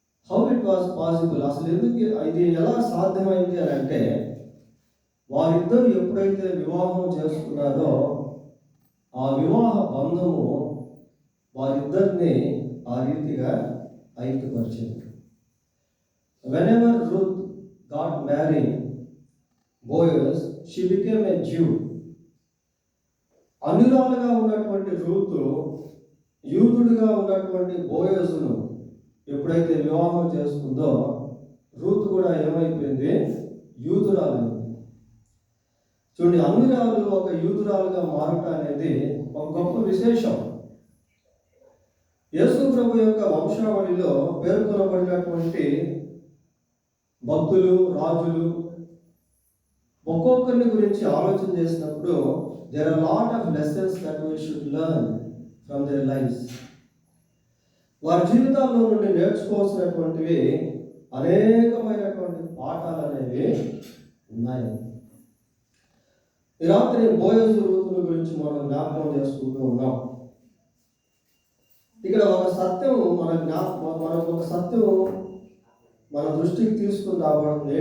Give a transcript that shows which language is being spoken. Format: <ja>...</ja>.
<en>how it was possible,</en> <te>అసలు ఎందుకు ఇది ఎలా సాధ్యమైంది అని అంటే, వారిద్దరు ఎప్పుడైతే వివాహం చేసుకున్నారో ఆ వివాహ బంధము వారిద్దరిని ఆ రీతిగా ఐక్యపరిచింది.</te> <en>Whenever Ruth got married Boaz, she became a Jew.</en> <te>అన్యురాలుగా ఉన్నటువంటి రూతు యూదుడిగా ఉన్నటువంటి బోయజును ఎప్పుడైతే వివాహం చేసుకుందో, రూతు కూడా ఏమైపోయింది, యూదురాలు. చూడండి, అన్యురాలు ఒక యూదురాలుగా మారటం అనేది ఒక గొప్ప విశేషం. యేసు ప్రభు యొక్క వంశావళిలో పేర్కొనబడినటువంటి భక్తులు, రాజులు ఒక్కొక్కరిని గురించి ఆలోచన చేసినప్పుడు</te> <en>there are a lot of lessons that we should learn from their lives.</en> <te>వారి జీవితాల్లో నుండి నేర్చుకోవాల్సినటువంటివి అనేకమైనటువంటి పాఠాలు అనేవి ఉన్నాయి. ఈ రాత్రి బోయజు రూతుల గురించి మనం జ్ఞాపకం చేసుకుంటూ ఉన్నాం. ఇక్కడ ఒక సత్యం మనకు ఒక సత్యం మన దృష్టికి తీసుకుని రాబడుతుంది.</te>